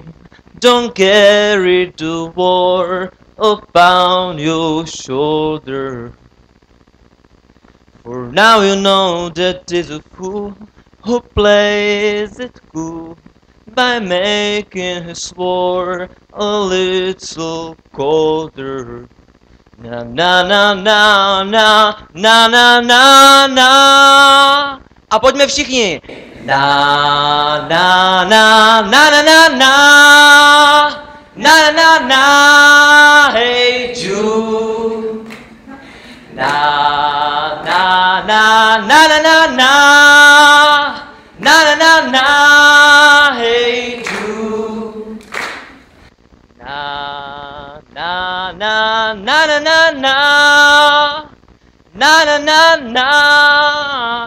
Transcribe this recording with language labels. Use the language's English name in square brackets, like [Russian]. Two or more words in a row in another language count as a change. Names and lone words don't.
[English] Don't carry the war upon your shoulder. For now you know that there's a fool who plays it cool by making his war a little colder. Na na na na na na na na na. [Czech] A pojďme všichni. Na na na na na na na na na na. [English] Hey Jude. Na na na na na na na na na na. Hey Jude. Na na na na na na na na na na.